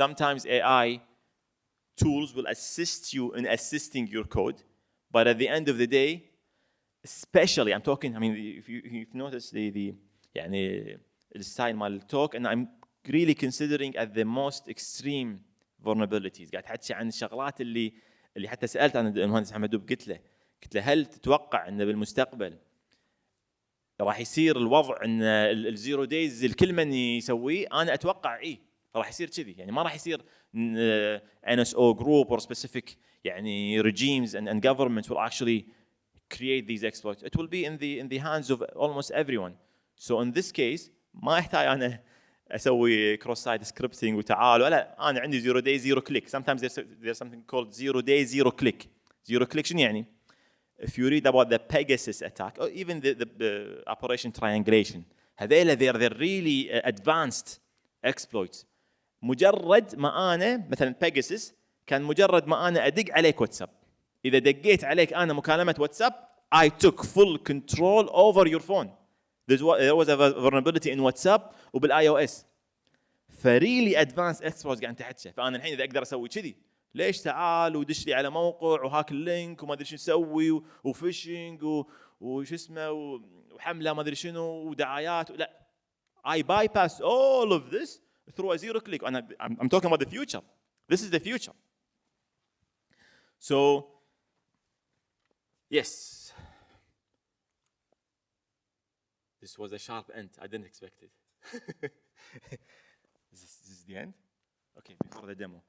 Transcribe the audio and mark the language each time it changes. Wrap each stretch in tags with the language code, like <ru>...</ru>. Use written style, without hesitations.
<en>Sometimes AI tools will assist you in assisting your code, but at the end of the day, especially I'm talking, I mean, if you've noticed the يعني style مال talk, and I'm really considering at the most extreme vulnerabilities.</en> <ar>قاعد أحكي عن الشغلات اللي حتى سألت عن المهندس محمد قلت له هل تتوقع أن بالمستقبل راح يصير الوضع ان الزيرو دايز الكل من يسويه؟ انا اتوقع راح يصير كذي، يعني ما راح يصير NSO group or specific يعني</ar> <en>regimes and governments will actually create these exploits. It will be in the hands of almost everyone. So in this case</en> <ar>ما يحتاج انا اسوي</ar> <en>cross site scripting</en> <ar>وتعالوا، لا انا عندي</ar> <en>zero day zero click. Sometimes there's something called zero day zero click. Zero click</en> <ar>شنو يعني؟</ar> <en>If you read about the Pegasus attack, or even the Operation Triangulation, هذيلا they're really advanced exploits.</en> <ar>مجرد ما أنا مثلاً Pegasus كان مجرد ما أنا أدق عليك واتساب، إذا دقيت عليك أنا مكالمة واتساب</ar> <en>I took full control over your phone. There was a vulnerability in WhatsApp وبالiOS.</en> <ar>فريلي</ar> <en>advanced exploits</en> <ar>قاعد تحكي. فأنا الحين إذا أقدر أسوي كذي، ليش تعال ودش لي على موقع وهاك اللينك وما ادري شو نسوي وفيشنج وش اسمه وحمله ما ادري شنو ودعايات، لا</ar> <en>I bypass all of this through a zero click. and I'm talking about the future. This is the future. So yes, this was a sharp end. I didn't expect it. This is the end. Okay, before the demo.</en>